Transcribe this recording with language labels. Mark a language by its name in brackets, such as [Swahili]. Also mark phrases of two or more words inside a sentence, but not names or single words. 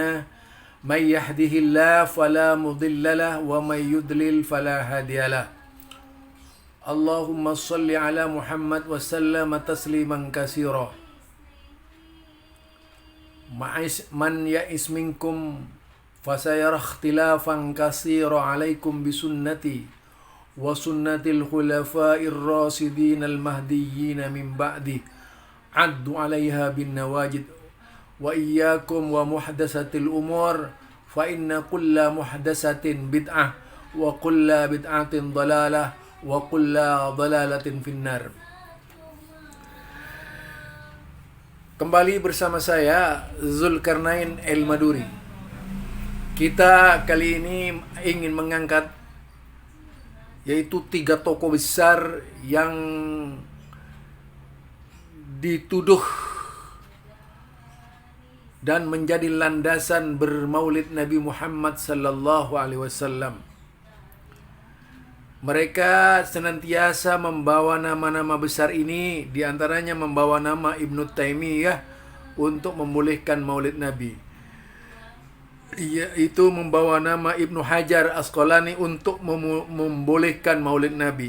[Arabic] من يهده الله فلا مضل له ومن يضلل فلا هادي له. اللهم صل على محمد وسلم تسليما كثيرا. من يعش منكم فسيرى اختلافا كثيرا عليكم بسنتي وسنة الخلفاء الراشدين المهديين من بعدي عضوا عليها بالنواجذ وإياكم ومحدثات الأمور فإن كل محدثة بدعة وكل بدعة ضلالة وكل ضلالة في النار. [Indonesian] Kembali bersama saya Zulkarnain El-Maduri. Kita kali ini ingin mengangkat yaitu 3 tokoh besar yang dituduh dan menjadi landasan bermaulid Nabi Muhammad [Arabic] صلى الله عليه وسلم. [Indonesian] Mereka senantiasa membawa nama-nama besar ini, diantaranya membawa nama Ibnu Taimiyah untuk membolehkan maulid Nabi. Yaitu membawa nama Ibnu Hajar Asqalani untuk membolehkan maulid Nabi.